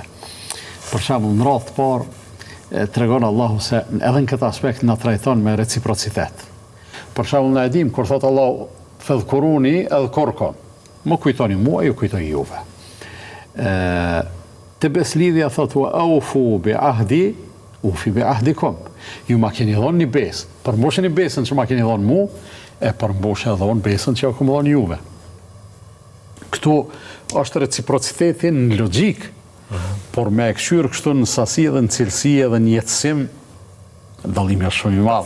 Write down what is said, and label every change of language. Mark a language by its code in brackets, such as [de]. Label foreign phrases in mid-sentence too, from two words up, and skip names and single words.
[sq] Për shembull, në radhë të parë tregon Allahu se edhe në këtë aspekt na trajton me reciprocitet. Për shembull, na e dim kur thot Allahu [ar] فاذكروني أذكركم. [sq] Më kujtoni mua, ju kujtoj juve. Të beslidhja thot [ar] وأوفوا بعهدي أوف بعهدكم. [sq] Ju ma keni dhënë një besë, përmbusheni besën që ma keni dhënë mu, e përmbusheni dhënë besën që ja kam dhënë juve. Këtu është reciprocitetin në logjik, por me e këshyrë kështu në sasi dhe në cilësi dhe në jetësim, dallimi është shumë i madh.